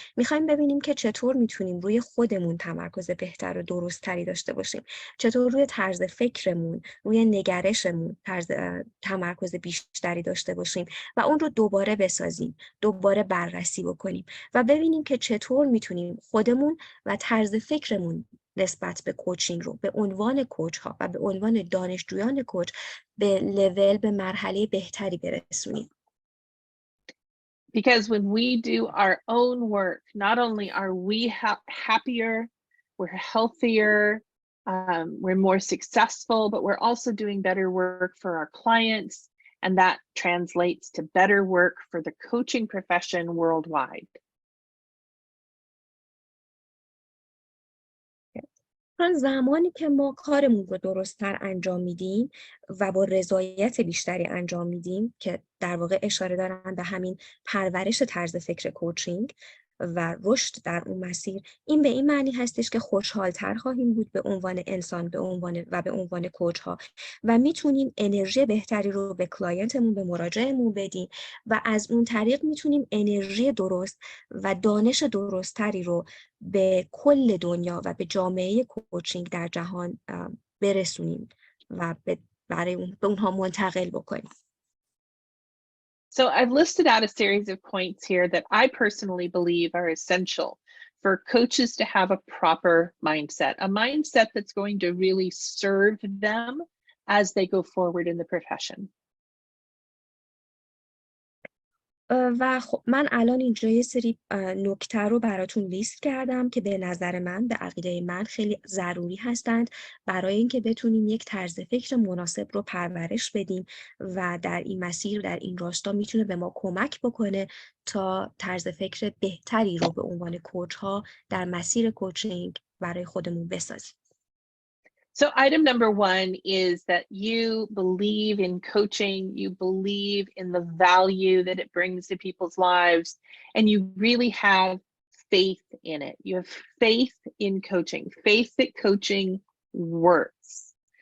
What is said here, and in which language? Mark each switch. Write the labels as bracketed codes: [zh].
[fa] میخوایم ببینیم که چطور میتونیم روی خودمون تمرکز بهتر و درست‌تری داشته باشیم، چطور روی طرز فکرمون، روی نگرشمون تمرکز بیشتری داشته باشیم و اون رو دوباره بسازیم، دوباره بررسی بکنیم و ببینیم که چطور میتونیم خودمون و طرز فکرمون نسبت به کوچینگ رو به عنوان کوچ ها و به عنوان دانشجویان کوچ به لول، به مرحله بهتری برسونیم. [en] Because when we do our own work, not only are we happier, we're healthier, we're more successful, but we're also doing better work for our clients, and that translates to better work for the coaching profession worldwide. [fa] زمانی که ما کارمون رو درست‌تر انجام میدیم و با رضایت بیشتری انجام میدیم، که در واقع اشاره دارن به همین پرورش طرز فکر کوچینگ و رشد در اون مسیر، این به این معنی هستش که خوشحال‌تر خواهیم بود به عنوان انسان، به عنوان کوچ ها و میتونیم انرژی بهتری رو به کلاینتمون، به مراجعمون بدیم و از اون طریق میتونیم انرژی درست و دانش درست‌تری رو به کل دنیا و به جامعه کوچینگ در جهان برسونیم و برای اونها منتقل بکنیم. [en] So I've listed out a series of points here that I personally believe are essential for coaches to have a proper mindset, a mindset that's going to really serve them as they go forward in the profession. [fa] و خب من الان اینجا یه سری نکته رو براتون لیست کردم که به نظر من، به عقیده من خیلی ضروری هستند برای اینکه بتونیم یک طرز فکر مناسب رو پرورش بدیم و در این مسیر، در این راستا میتونه به ما کمک بکنه تا طرز فکر بهتری رو به عنوان کوچ ها در مسیر کوچینگ برای خودمون بسازیم. [en] So item number one is that you believe in coaching, you believe in the value that it brings to people's lives, and you really have faith in it. You have faith in coaching, faith that coaching works.